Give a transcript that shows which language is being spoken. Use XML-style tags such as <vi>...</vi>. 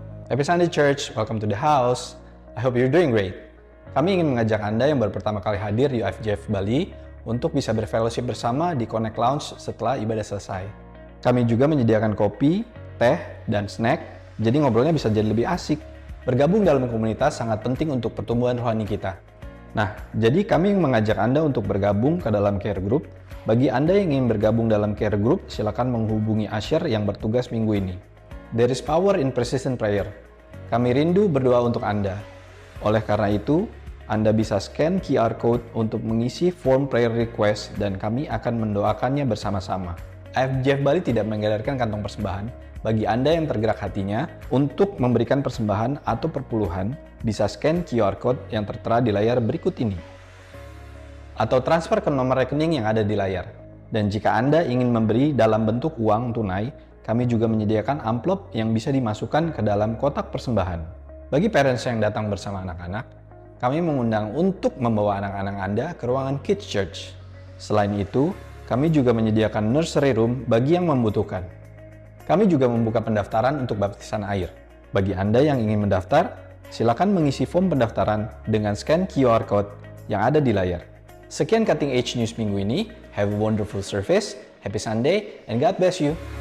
<en>Happy Sunday Church, welcome to the house. I hope you're doing great.</en> <id>Kami ingin mengajak Anda yang baru pertama kali hadir di UFJF Bali untuk bisa berfellowship bersama di Connect Lounge setelah ibadah selesai. Kami juga menyediakan kopi, teh, dan snack, jadi ngobrolnya bisa jadi lebih asik. Bergabung dalam komunitas sangat penting untuk pertumbuhan rohani kita. Nah, jadi kami mengajak Anda untuk bergabung ke dalam care group. Bagi Anda yang ingin bergabung dalam care group, silakan menghubungi Asher yang bertugas minggu ini.</id> <en>There is power in persistent prayer.</en> <id>Kami rindu berdoa untuk Anda. Oleh karena itu, Anda bisa scan QR Code untuk mengisi form prayer request dan kami akan mendoakannya bersama-sama. UFJF Bali tidak mengedarkan kantong persembahan. Bagi Anda yang tergerak hatinya untuk memberikan persembahan atau perpuluhan, bisa scan QR Code yang tertera di layar berikut ini. Atau transfer ke nomor rekening yang ada di layar. Dan jika Anda ingin memberi dalam bentuk uang tunai, kami juga menyediakan amplop yang bisa dimasukkan ke dalam kotak persembahan. Bagi parents yang datang bersama anak-anak, kami mengundang untuk membawa anak-anak Anda ke ruangan Kids Church. Selain itu, kami juga menyediakan nursery room bagi yang membutuhkan. Kami juga membuka pendaftaran untuk baptisan air. Bagi Anda yang ingin mendaftar, silakan mengisi form pendaftaran dengan scan QR Code yang ada di layar. Sekian Cutting Edge News minggu ini.</id> <en>Have a wonderful service, happy Sunday, and God bless you.</en>